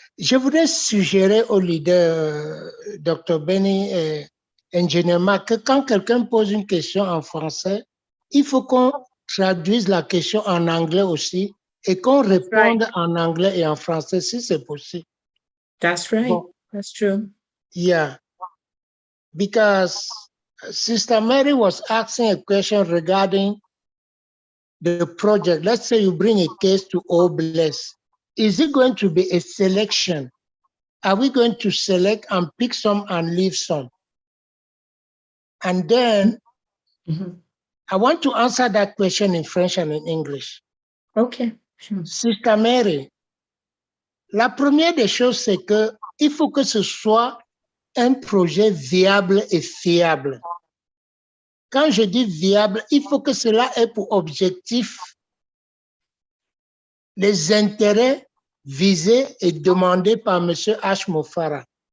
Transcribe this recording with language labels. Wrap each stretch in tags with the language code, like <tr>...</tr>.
<fr>Je voudrais suggérer au leader, Dr. Benny et ingénieur Marc, que quand quelqu'un pose une question en français, il faut qu'on traduise la question en anglais aussi et qu'on réponde en anglais et en français si c'est possible.</fr> <en>That's right. Bon. That's true. Yeah. Because Sister Mary was asking a question regarding the project. Let's say you bring a case to Obless. Is it going to be a selection? Are we going to select and pick some and leave some? And then I want to answer that question in French and in English. Okay. Sure.</en> <fr>Sister Mary, la première des choses, c'est que il faut que ce soit un projet viable et fiable. Quand je dis viable, il faut que cela ait pour objectif les intérêts visés et demandés par M. Ashmofara.</fr>